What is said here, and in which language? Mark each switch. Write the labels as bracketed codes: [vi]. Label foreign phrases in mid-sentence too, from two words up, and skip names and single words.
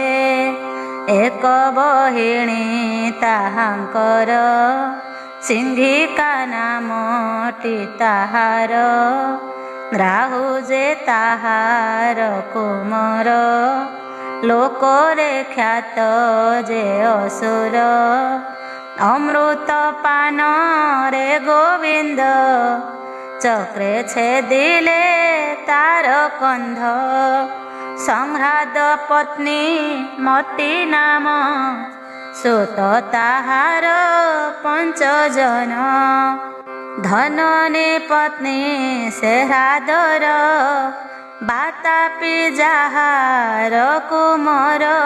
[or] एक बहिणी ताहांकर सिंहिका नामटी ताहार। राहु जे ताहार कुमार लोकरे ख्यात जे असुर। अमृत पान रे गोविंद ଚକ୍ରେ ଛେଦିଲେ ତାର କନ୍ଧ। ସଂହ୍ରାଦ ପତ୍ନୀ ମତି ନାମ, ସୁତ ତାହାର 5 ଜନ। ଧନନୀ ପତ୍ନୀ ସେ ହ୍ରାଦର, ବାତାପି ଯାହାର କୁମର।